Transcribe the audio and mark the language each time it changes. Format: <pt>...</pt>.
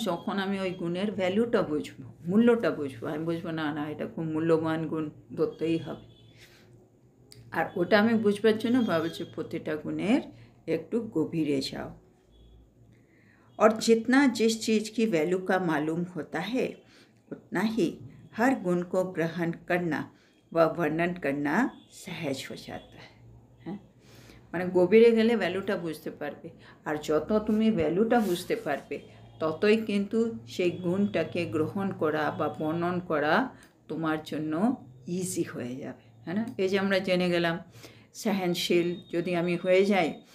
<bn>যখন আমি ওই গুণের ভ্যালুটা বুঝবো, মূল্যটা বুঝবো। আমি বুঝবো না এটা খুব মূল্যবান গুণ, ধরতেই হবে। আর ওটা আমি বুঝবার জন্য ভাবছি প্রতিটা গুণের একটু গভীরে যাও।</bn> <hi>और जितना जिस चीज़ की वैल्यू का मालूम होता है उतना ही हर गुण को ग्रहण करना व वर्णन करना सहज हो जाता है।</hi> <bn>মানে গভীরে গেলে ভ্যালুটা বুঝতে পারবে, আর যত তুমি ভ্যালুটা বুঝতে পারবে ততই কিন্তু সেই গুণটাকে গ্রহণ করা বা বর্ণন করা তোমার জন্য ইজি হয়ে যাবে, হ্যাঁ না। এই যে আমরা জেনে গেলাম सहनशील যদি আমি হয়ে যাই</bn>